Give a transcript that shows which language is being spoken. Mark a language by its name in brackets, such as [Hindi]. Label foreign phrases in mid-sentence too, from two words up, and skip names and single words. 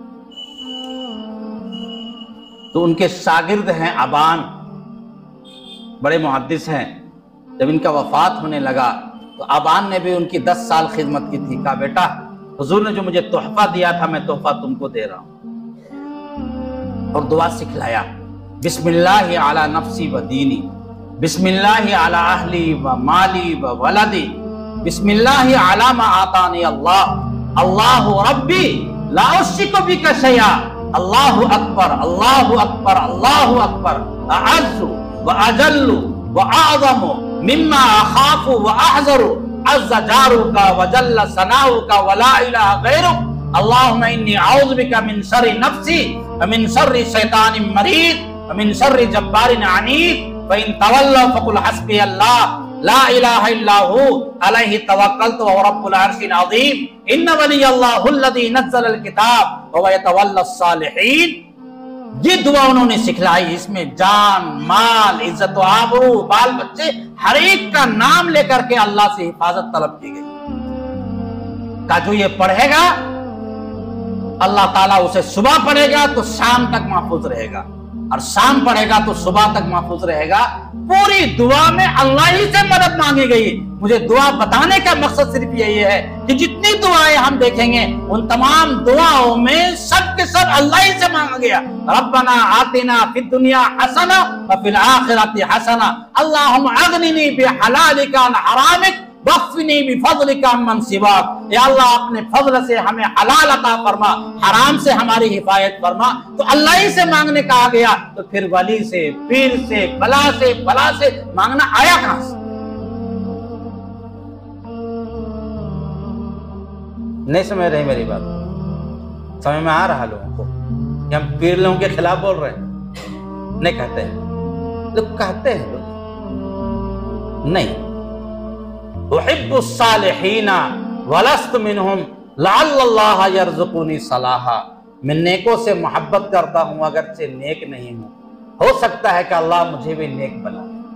[Hindi] तो उनके शागिर्द हैं अबान, बड़े मुहद्दिस हैं। जब इनका वफात होने लगा तो अबान ने भी उनकी 10 साल खिदमत की थी। कहा बेटा, हुजूर ने जो मुझे तोहफा दिया था, मैं तोहफा तुमको दे रहा हूं। और दुआ सिखलाया, [Arabic] بسم الله على نفسي وديني بسم الله على أهلي ومالي وولدي بسم الله على ما أعطاني الله الله ربي لا أشرك بك شيئا الله أكبر الله أكبر الله أكبر, अल्लाहु अकबर, अल्लाहु अकबर, أعز وأجل وأعظم مما أخاف وأحذر عز جارك وجل ثناؤك ولا إله غيرك اللهم إني أعوذ بك من شر نفسي ومن شر شيطان مريد ومن شر جبار عنيد وإن تولوا فقل حسبي الله لا إله إلا هو عليه توكلت ورب العرش العظيم إن وليي الله الذي نزل الكتاب ويتولى الصالحين. [Hindi] ये दुआ उन्होंने सिखलाई। इसमें जान, माल, इज्जत, आबरू, बाल बच्चे, हर एक का नाम लेकर के अल्लाह से हिफाजत तलब की गई। का जो ये पढ़ेगा अल्लाह ताला उसे सुबह पढ़ेगा तो शाम तक महफूज रहेगा, और शाम पढ़ेगा तो सुबह तक महफूज रहेगा। पूरी दुआ में अल्लाह ही से मदद मांगी गई। मुझे दुआ बताने का मकसद सिर्फ यही है कि जितनी दुआएं हम देखेंगे उन तमाम दुआओं में सब के सब अल्लाह ही से मांगा गया। [Arabic] ربنا آتنا في الدنيا حسنة وفي الآخرة حسنة اللهم أغنني بحلالك عن حرامك وأغنني بفضلك عمن سواك, [Hindi] या अल्लाह अपने फजल से हमें हलाल अता फरमा, हराम से हमारी हिफायत फरमा। तो अल्लाह ही से मांगने कहा गया, तो फिर वली से, पीर से, बला से मांगना आया कहां से? नहीं समझ रहे मेरी बात? समझ में आ रहा लोगों को कि हम पीर लोगों के खिलाफ बोल रहे हैं? नहीं कहते हैं लोग, कहते हैं लोग नहीं। [Arabic] أحب الصالحين ولست منهم لعل الله يرزقني صلاحا, [Hindi] मैं नेकों से मोहब्बत करता हूं अगरचे नेक नहीं हूं, हो सकता है कि अल्लाह मुझे भी नेक बना।